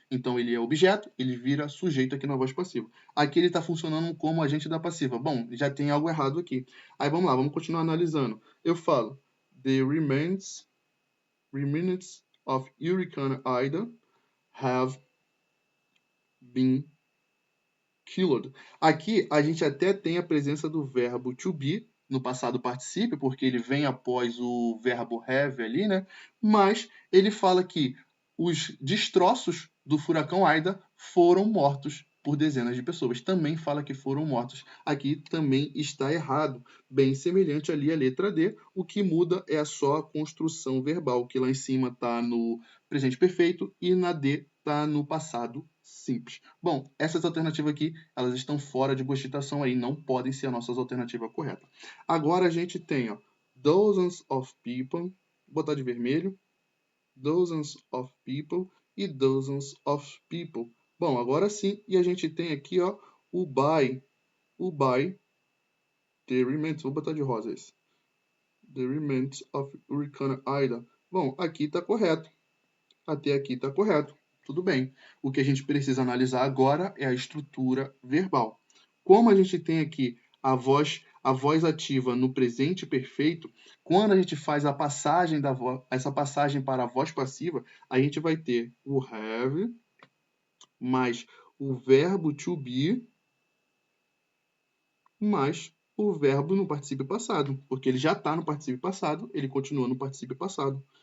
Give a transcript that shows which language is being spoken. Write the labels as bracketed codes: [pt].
[pt] Então ele é objeto, ele vira sujeito aqui na voz passiva. Aqui ele está funcionando como agente da passiva. Bom, já tem algo errado aqui. Aí vamos lá, vamos continuar analisando. Eu falo, [en] the remains of Hurricane Ida have been killed. [pt] Aqui a gente até tem a presença do verbo to be no passado particípio, porque ele vem após o verbo have ali, né? Mas ele fala que os destroços do furacão Aida foram mortos por dezenas de pessoas. Também fala que foram mortos. Aqui também está errado. Bem semelhante ali à letra D. O que muda é só a construção verbal, que lá em cima está no presente perfeito e na D está no passado simples. Bom, essas alternativas aqui, elas estão fora de cogitação aí, não podem ser a nossa alternativa correta. Agora a gente tem, [en] dozens of people, [pt] vou botar de vermelho, dozens of people e dozens of people. Bom, agora sim, e a gente tem aqui, o by [en] The remains, [pt] vou botar de rosa esse. [en] The remains of Hurricane Ida. [pt] Bom, aqui está correto. Até aqui está correto. Tudo bem. O que a gente precisa analisar agora é a estrutura verbal. Como a gente tem aqui a voz ativa no presente perfeito, quando a gente faz a passagem essa passagem para a voz passiva, a gente vai ter o have mais o verbo to be mais o verbo no particípio passado, porque ele já está no particípio passado, ele continua no particípio passado.